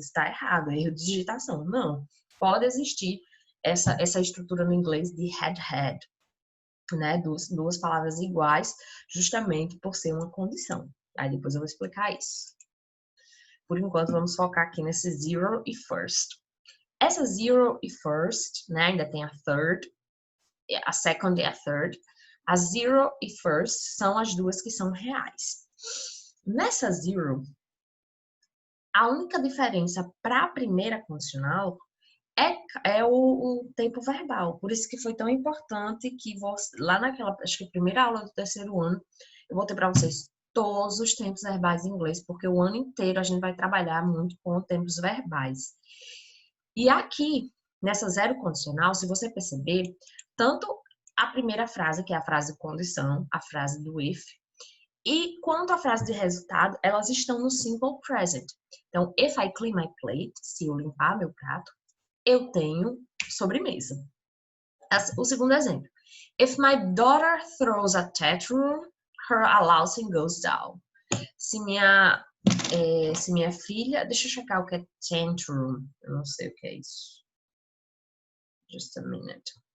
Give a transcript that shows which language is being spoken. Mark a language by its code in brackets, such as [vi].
[pt] Está errado, é erro de digitação. Não, pode existir essa estrutura no inglês de had, né? Duas palavras iguais, justamente por ser uma condição. Aí depois eu vou explicar isso. Por enquanto, vamos focar aqui nesse zero e first. Essa zero e first, né? Ainda tem a third, a second e a third. A zero e first são as duas que são reais. Nessa zero, a única diferença para a primeira condicional é o tempo verbal. Por isso que foi tão importante que lá naquela, acho que primeira aula do terceiro ano, eu botei para vocês todos os tempos verbais em inglês, porque o ano inteiro a gente vai trabalhar muito com tempos verbais. E aqui, nessa zero condicional, se você perceber, tanto a primeira frase, que é a frase condição, a frase do if, e quanto a frase de resultado, elas estão no simple present. Então, [en] if I clean my plate, [pt] se eu limpar meu prato, eu tenho sobremesa. O segundo exemplo. [en] If my daughter throws a tantrum, her allowance goes down. [pt] Se minha filha... Deixa eu checar o que é tantrum. Eu não sei o que é isso. [en] Just a minute.